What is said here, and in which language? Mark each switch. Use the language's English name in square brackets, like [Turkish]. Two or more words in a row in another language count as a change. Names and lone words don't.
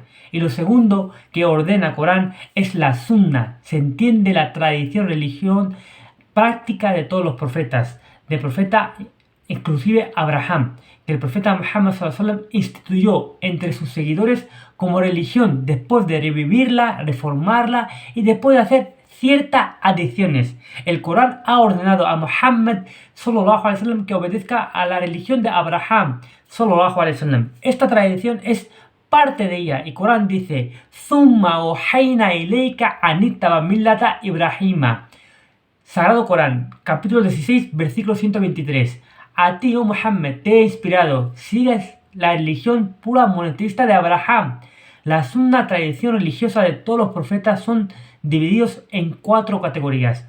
[Spanish] Y lo segundo que ordena Corán es la sunna, se entiende la tradición, religión, práctica de todos los profetas, del profeta inclusive Abraham, que el profeta Muhammad SAW instituyó entre sus seguidores como religión después de revivirla, reformarla y después de hacer ciertas adiciones. El Corán ha ordenado a Muhammad SAW que obedezca a la religión de Abraham SAW. Esta tradición es parte de ella, y Corán dice, [Arabic] ثم أوحينا إليك أن اتبع ملة إبراهيم. [Spanish] Sagrado Corán, capítulo 16, versículo 123. A ti, oh Muhammad, te he inspirado, sigues la religión pura monoteísta de Abraham. La sunna, tradición religiosa de todos los profetas, son divididos en 4 categorías.